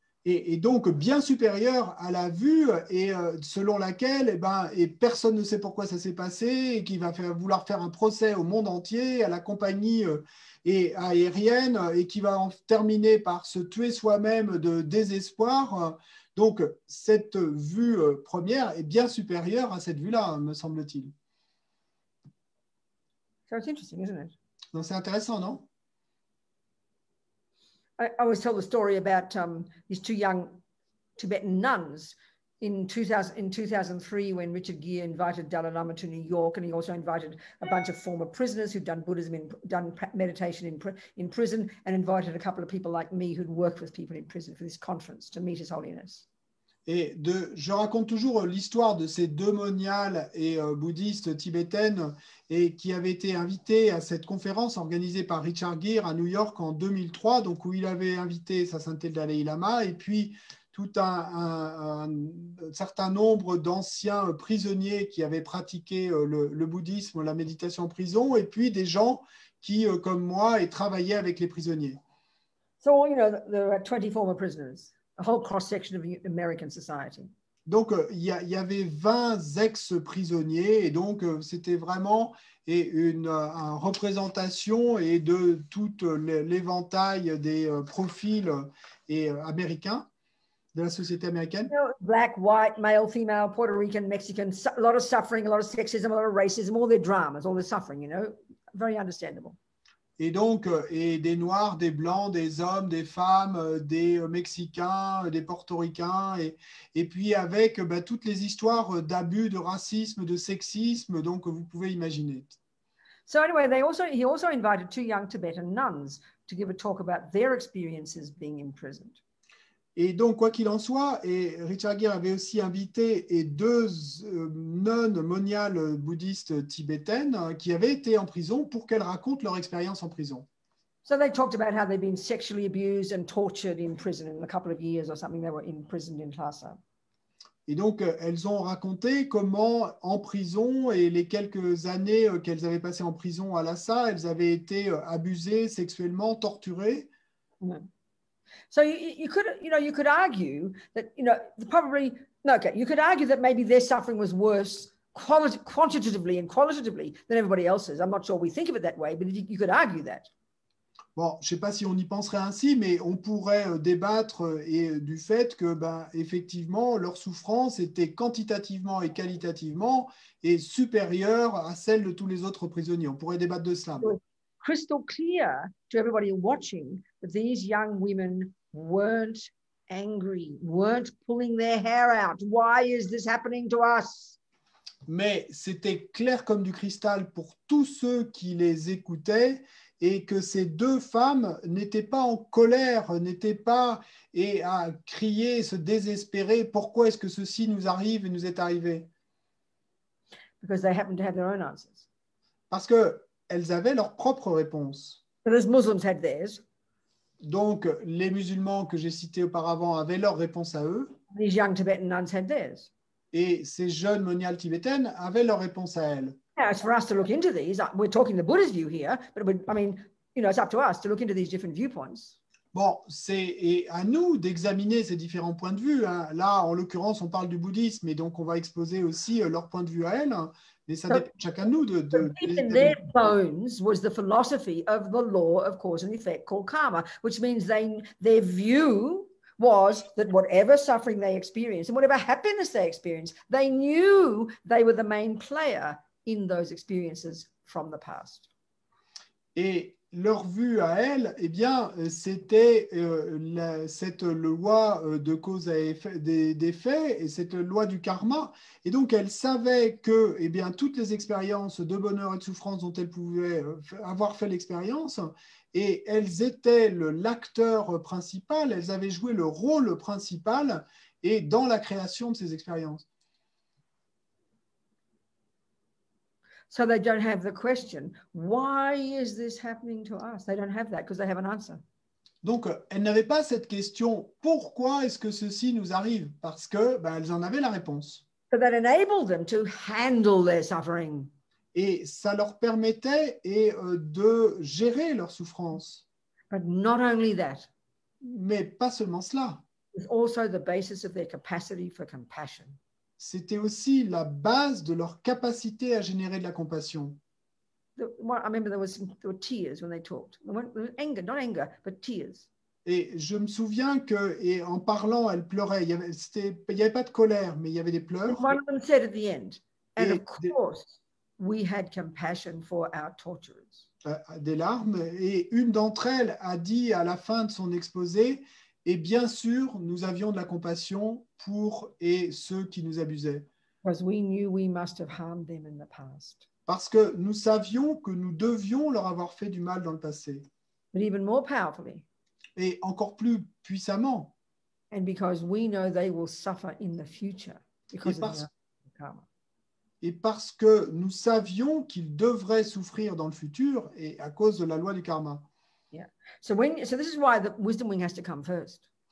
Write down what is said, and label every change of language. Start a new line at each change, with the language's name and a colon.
French: Et donc bien supérieur à la vue et selon laquelle personne ne sait pourquoi ça s'est passé et qui va vouloir faire un procès au monde entier, à la compagnie aérienne et qui va en terminer par se tuer soi-même de désespoir. Donc cette vue première est bien supérieure à cette vue-là, me semble-t-il.
English: So it's interesting, isn't it?
French: Donc c'est intéressant, non?
English: I always tell the story about these two young Tibetan nuns in 2003 when Richard Gere invited Dalai Lama to New York, and he also invited a bunch of former prisoners who'd done Buddhism, done meditation in prison, and invited a couple of people like me who'd worked with people in prison for this conference to meet His Holiness.
French: Et je raconte toujours l'histoire de ces deux moniales et bouddhistes tibétaines et qui avaient été invités à cette conférence organisée par Richard Gere à New York en 2003, donc où il avait invité sa sainteté le Dalai Lama et puis tout un certain nombre d'anciens prisonniers qui avaient pratiqué le bouddhisme, la méditation en prison, et puis des gens qui, comme moi, travaillaient avec les prisonniers.
English: So, you know, there were 20 former prisoners. A whole cross-section of American society.
French: Donc, il y avait 20 ex-prisonniers et donc c'était vraiment une représentation et de tout l'éventail des profils américains, de la société américaine.
English: You know, black, white, male, female, Puerto Rican, Mexican, a lot of suffering, a lot of sexism, a lot of racism, all their dramas, all their suffering, you know, very understandable.
French: Et donc, des Noirs, des Blancs, des hommes, des femmes, des Mexicains, des Portoricains, et puis avec toutes les histoires d'abus, de racisme, de sexisme, donc vous pouvez imaginer.
English: So anyway, he also invited two young Tibetan nuns to give a talk about their experiences being imprisoned.
French: Et donc, quoi qu'il en soit, Richard Gere avait aussi invité deux nonnes moniales bouddhistes tibétaines qui avaient été en prison pour qu'elles racontent leur expérience en prison.
English: So they talked about how they'd been sexually abused and tortured in prison in a couple of years or something. They were imprisoned in Lhasa.
French: Et donc, elles ont raconté comment, en prison, et les quelques années qu'elles avaient passées en prison à Lhasa, elles avaient été abusées sexuellement, torturées. Mm.
English: So you could argue that, you know, you could argue that maybe their suffering was worse quantitatively and qualitatively than everybody else's. I'm not sure we think of it that way, but you could argue that.
French: Bon, je ne sais pas si on y penserait ainsi, mais on pourrait débattre du fait que, effectivement, leur souffrance était quantitativement et qualitativement supérieure à celle de tous les autres prisonniers. On pourrait débattre de cela.
English: Crystal clear to everybody watching that these young women weren't angry, weren't pulling their hair out. Why is this happening to us?
French: Mais c'était clair comme du cristal pour tous ceux qui les écoutaient et que ces deux femmes n'étaient pas en colère, n'étaient pas à crier, se désespérer. Pourquoi est-ce que ceci nous arrive et nous est arrivé?
English: Because they happen to have their own answers.
French: Parce qu'elles avaient leur propre réponse.
English: But as Muslims had theirs.
French: Donc, les musulmans que j'ai cités auparavant avaient leur réponse à eux.
English: These young Tibetan nuns had theirs.
French: Et ces jeunes moniales tibétaines avaient leur réponse à elles.
English: Yeah, it's for us to look into these. We're talking the Buddhist view here, but I mean, it's up to us to look into these different viewpoints.
French: Bon, c'est à nous d'examiner ces différents points de vue, hein. Là, en l'occurrence, on parle du bouddhisme, et donc on va exposer aussi leur point de vue à elles. Mais ça dépend de chacun de nous.
English: Deep in their bones was the philosophy of the law of cause and effect called karma, which means their view was that whatever suffering they experienced and whatever happiness they experienced, they knew they were the main player in those experiences from the past.
French: Et leur vue à elles, eh bien, c'était cette loi de cause à effet, d'effet et cette loi du karma. Et donc, elles savaient que, eh bien, toutes les expériences de bonheur et de souffrance dont elles pouvaient avoir fait l'expérience, et elles étaient l'acteur principal, elles avaient joué le rôle principal et dans la création de ces expériences.
English: So they don't have the question, why is this happening to us? They don't have that because they have an answer.
French: Donc, elles n'avaient pas cette question, pourquoi est-ce que ceci nous arrive? Parce que elles en avaient la réponse.
English: So that enabled them to handle their suffering.
French: Et ça leur permettait de gérer leur souffrance.
English: But not only that.
French: Mais pas seulement cela.
English: It's also the basis of their capacity for compassion.
French: C'était aussi la base de leur capacité à générer de la compassion.
English: I remember there were tears when they talked. Anger, not anger, but tears.
French: Et je me souviens que, en parlant, elle pleurait. Il y avait pas de colère, mais il y avait des pleurs.
English: One of them said at the end, and of course, we had compassion for our torturers.
French: Des larmes. Et une d'entre elles a dit à la fin de son exposé, et bien sûr, nous avions de la compassion pour ceux qui nous abusaient.
English: Because we knew we must have harmed them in the past.
French: Parce que nous savions que nous devions leur avoir fait du mal dans le passé.
English: But even more powerfully.
French: Et encore plus puissamment.
English: And because we know they will suffer in the future because of the karma.
French: Et parce que nous savions qu'ils devraient souffrir dans le futur et à cause de la loi du karma. Yeah.
English: So this is why the wisdom wing has to come first.